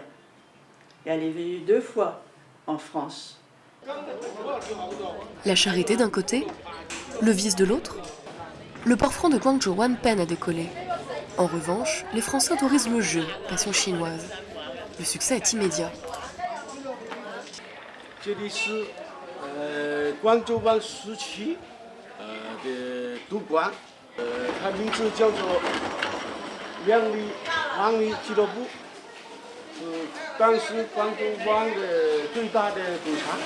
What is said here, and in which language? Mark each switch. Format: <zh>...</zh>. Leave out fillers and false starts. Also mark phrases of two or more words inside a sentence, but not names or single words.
<fr>Et elle est venue 2 fois en France. La charité d'un côté, le vice de l'autre. Le port franc de Guangzhou peine à décoller. En revanche, les Français autorisent le jeu, passion chinoise. Le succès est immédiat.</fr> <zh>这里是广州湾时期的赌馆，它名字叫做王里俱乐部，是当时广州湾的最大的赌场。</zh>